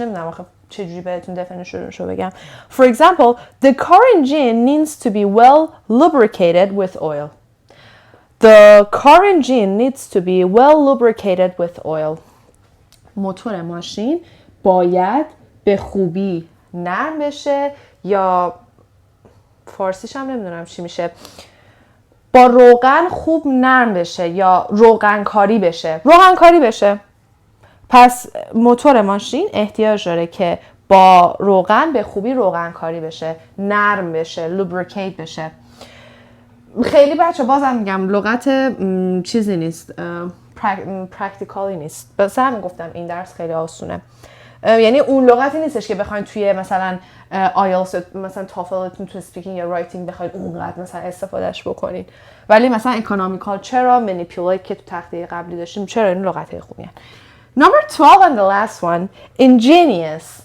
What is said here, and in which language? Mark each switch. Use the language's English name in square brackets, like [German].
[Persian] نمیدونم آخه چجوری بهتون definitionشو بگم. [English] For example, the car engine needs to be well lubricated with oil. The car engine needs to be well lubricated with oil. [Persian] موتور ماشین باید به خوبی نرم بشه یا فارسیش هم نمیدونم چی میشه، با روغن خوب نرم بشه یا روغن کاری بشه. پس موتور ماشین احتیاج داره که با روغن به خوبی روغن کاری بشه، نرم بشه، لوبریکیت بشه. خیلی بچه بازم میگم لغت چیزی نیست، پرکتیکالی نیست. بس هم گفتم این درس خیلی آسونه. یعنی اون لغتی نیستش که بخواین توی مثلا آیلتس مثلا تافلتون تو اسپیکینگ یا رایتینگ بخواین اونقدر مثلا استفادهش بکنین. ولی مثلا اکونومیکال چرا، منیپولیت که تو تخته قبلی داشتیم چرا، این لغت‌های خوبی هستن. [English] Number 12 and the last one, ingenious.